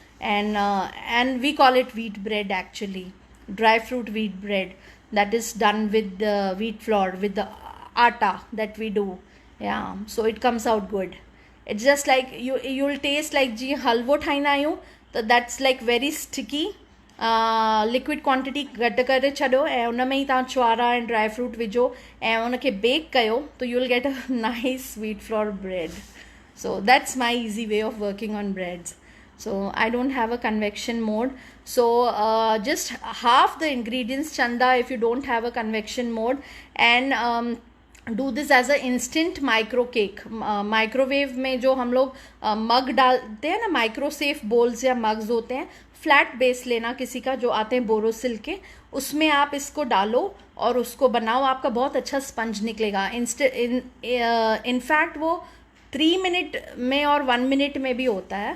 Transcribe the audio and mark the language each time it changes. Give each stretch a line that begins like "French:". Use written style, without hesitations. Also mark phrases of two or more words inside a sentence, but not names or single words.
English: And we call it wheat bread actually, dry fruit wheat bread, that is done with the wheat flour, with the atta that we do. Yeah, so it comes out good. It's just like you'll taste like
Sindhi: जी हलवो थैना अयु,
English: so that's like very sticky. Liquid quantity
Sindhi: घट करे छॾो ऐं उन में ई तव्हां चुआरा
English: and dry fruit
Sindhi: विझो ऐं उनखे bake कयो,
English: so you'll get a nice wheat flour bread. So that's my easy way of working on breads. So I don't have a convection mode. So just half the ingredients, Chanda, if you don't have a convection mode, and do this as a instant micro cake.
Hindi: Microwave में जो हम लोग मग डालते हैं ना,
English: micro safe bowls
Hindi: या मग्स होते हैं,
English: flat base
Hindi: लेना किसी का जो आते हैं बोरोसिल के, उसमें आप इसको डालो और उसको बनाओ, आपका बहुत अच्छा स्पंज निकलेगा. इनफैक्ट वो 3 मिनट में और 1 मिनट में भी होता है.